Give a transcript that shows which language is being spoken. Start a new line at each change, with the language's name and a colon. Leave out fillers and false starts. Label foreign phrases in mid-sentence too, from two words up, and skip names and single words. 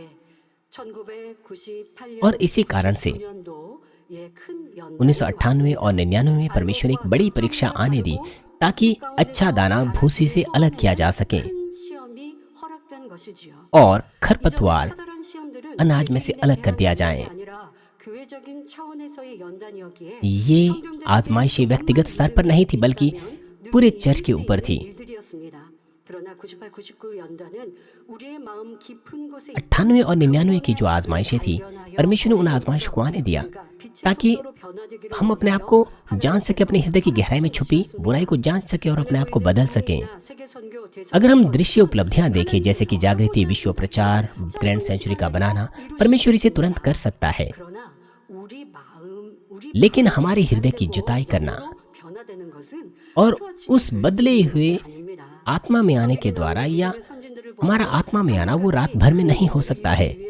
Hindi: और इसी कारण से 1998 और 99 में परमेश्वर ने एक बड़ी परीक्षा आने दी ताकि अच्छा दाना भूसी से अलग किया जा सके और खरपतवार अनाज में से अलग कर दिया जाए।
Korean: 교회적인 차원에서의 연단이었기에
Hindi: ये आजमाइशें व्यक्तिगत स्तर पर नहीं थी बल्कि पूरे चर्च के ऊपर थी।
Korean: 일들이었습니다. 그러나 98, 99 연단은 우리의 마음 깊은 곳에
Hindi: 98 और 99 की जो आजमाइशें थी, परमेश्वर ने उन आजमाइशों को आने दिया ताकि हम अपने आप को जान सके, अपने हृदय की गहराई में छुपी बुराई को जांच सके और अपने आप को बदल सकें। अगर हम दृश्य उपलब्धियां देखें जैसे कि जागृति, विश्व प्रचार, ग्रैंड सेंचुरी का बनाना, परमेश्वर इसे तुरंत कर सकता है, लेकिन हमारे हृदय की जुताई करना और उस बदले हुए आत्मा में आने के द्वारा या हमारा आत्मा में आना वो रात भर में नहीं हो सकता है।